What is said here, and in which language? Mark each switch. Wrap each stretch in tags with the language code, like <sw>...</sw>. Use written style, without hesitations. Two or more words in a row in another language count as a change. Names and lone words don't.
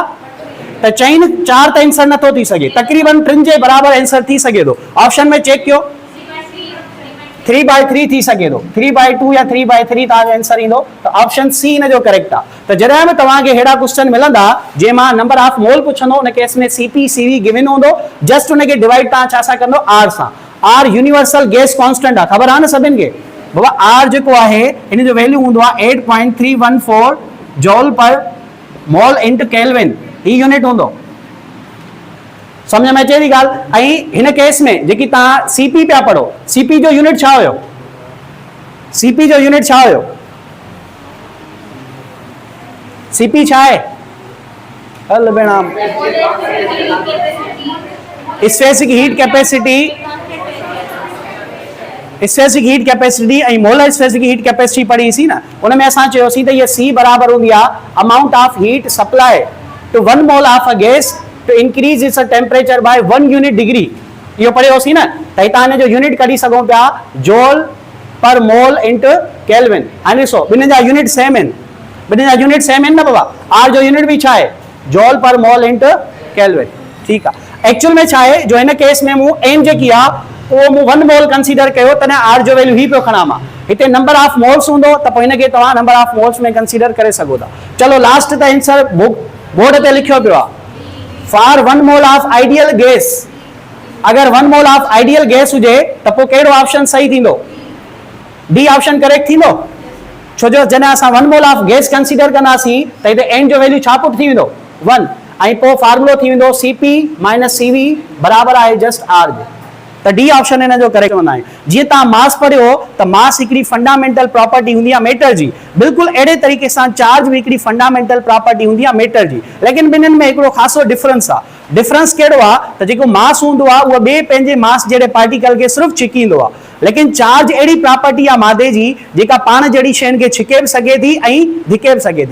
<sd>त चई न 4 त आंसर नथो थी सघे, तक़रीबन 3 जे बराबर आंसर थी सघे थो। ऑप्शन में चेक कयो, 3/3 थी सघे थो, 3/2 या 3/3 तव्हांजो आंसर ईंदो। त ऑप्शन सी हिन जो करेक्ट आहे। त जॾहिं बि तव्हांखे अहिड़ा क्वेश्चन मिलंदा जंहिं मां</sd> <en>number of mole</en> <sd>पुछंदो, उन केस में</sd> <en>CP CV given</en> <sd>हूंदो, जस्ट उनखे डिवाइड तव्हां छा सां कंदो? आर सां। आर</sd> <en>universal gas constant</en> <sd>आहे, ख़बर आहे न सभिनि खे? बाबा आर जेको आहे हिन जो वैल्यू हूंदो आहे 8.314</sd> <en>joule per mole into kelvin.</en> <sd>ही यूनिट हूंदो। समझ में अचे थी ॻाल्हि? ऐं हिन केस में जेकी तव्हां सीपी पिया पढ़ो, सीपी जो यूनिट छा हुयो? सीपी जो यूनिट छा हुयो? सीपी छा आहे? हल भेण,</sd> <en>specific heat capacity, specific heat capacity</en> <sd>ऐं</sd> <en>molar specific heat capacity</en> <sd>पढ़ीसीं न। उन में असां चयोसीं त इहा सी बराबर हूंदी आहे</sd> <en>amount of heat supply to 1 mole of a gas to increase its temperature by 1 unit degree.</en> <sd>यो पढ़ियोसीं न? त हितां हिन जो यूनिट कढी सघूं पिया</sd> <en>joule per mole into kelvin.</en> <sd>हाणे ॾिसो ॿिन्हिनि जा</sd> <en>unit same</en> <sd>आहिनि, ॿिन्हिनि जा</sd> <en>unit same</en> <sd>आहिनि न बाबा? आर जो यूनिट बि छा आहे?</sd> <en>joule per mole into kelvin.</en> <sd>ठीकु आहे। एक्चुअल में छा आहे, जो हिन केस में मूं एम जेकी आहे उहो मूं 1</sd> <en>mole consider</en> <sd>कयो, तॾहिं आर जो वैल्यू ही पियो खणां मां। हिते</sd> <en>number of moles</en> <sd>हूंदो त पोइ हिनखे तव्हां</sd> <en>number of moles</en> <sd>में कंसीडर करे सघो था। चलो लास्ट त आंसर बोर्ड ते लिखियो पियो आहे</sd> <en>for 1 mole of ideal gas.</en> <sd>अगर</sd> <en>1 mole of ideal gas</en> <sd>हुजे त पोइ कहिड़ो ऑप्शन सही थींदो?</sd> <en>D option correct</en> <sd>थींदो। छो जो जॾहिं असां</sd> <en>1 mole of gas consider</en> <sd>कंदासीं त हिते एन जो वैल्यू छा पुट थी वेंदो? 1। ऐं पोइ फार्मूलो थी वेंदो</sd> <en>CP minus CV</en> <sd>बराबर आहे</sd> <en>just R</en> <sd>जे। त</sd> <en>D option</en> <sd>हिन जो करेक्ट हूंदा आहिनि। जीअं तव्हां मास पढ़ियो त मास हिकिड़ी</sd> <en>fundamental property</en> <sd>हूंदी आहे मैटर जी, बिल्कुलु अहिड़े तरीक़े सां चार्ज भी हिकिड़ी</sd> <en>fundamental property</en> <sd>हूंदी आहे मैटर जी। लेकिन ॿिन्हिनि में हिकिड़ो ख़ासो डिफरेंस आहे। डिफरेंस कहिड़ो आहे त जेको मास हूंदो आहे उहो ॿिए पंहिंजे मास जहिड़े पार्टिकल खे सिर्फ़ु छिकींदो आहे, लेकिन चार्ज अहिड़ी प्रॉपर्टी आहे मादे जी जेका पाण जहिड़ी शयुनि खे छिके बि सघे थी ऐं धिके बि सघे थी।</sd>